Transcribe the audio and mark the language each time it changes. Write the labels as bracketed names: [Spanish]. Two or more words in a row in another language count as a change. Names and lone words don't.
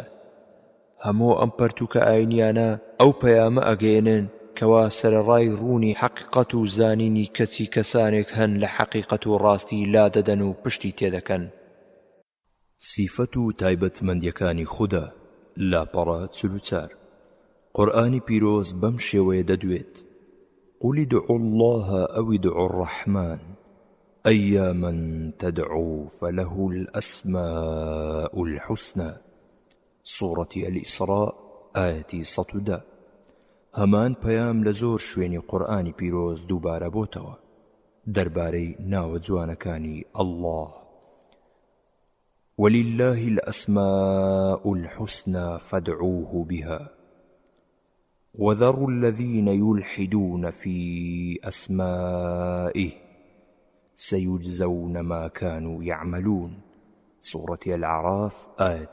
[Central Kurdish] هەموو ئەم پەرتووکە ئاینیانە ئەو پەیامە ئەگەێنن کەوا سەرەڕای ڕوونی حەقیقەت و زانینی کەچی کەسانێک هەن لە حەقیقەت و ڕاستی لا دەدەن و پشتی تێدەکەن. سیفەت و تایبەتمەندیەکانی خودا لاپەڕە 44 قورئانی پیرۆز بەم شێوەیە دەدوێت [Arabic] قل ادعوا الله أو ادعوا الرحمن أياما تدعوا فله الأسماء الحسنى سورة الإسراء آية [Central Kurdish] 110 هەمان پەیام لە زۆر شوێنی قورئانی پیرۆز دووبارە بۆتەوە دەربارەی ناوە جوانەکانی الله [Arabic] ولله الأسماء الحسنى فادعوه بها وذروا الذين يلحدون في أسمائه سيجزون ما كانوا يعملون سورة الأعراف آية